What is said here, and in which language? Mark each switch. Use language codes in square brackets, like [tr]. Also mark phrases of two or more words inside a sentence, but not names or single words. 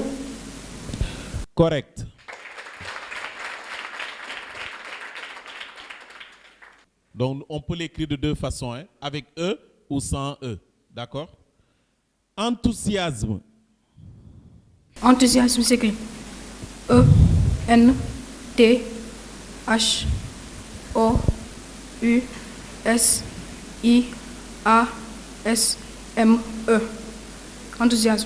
[fr] Correct. Donc, on peut l'écrire de deux façons, hein, avec E ou sans E. D'accord? Enthousiasme. Enthousiasme s'écrit E N T H O U S I A S M E. Enthousiasme.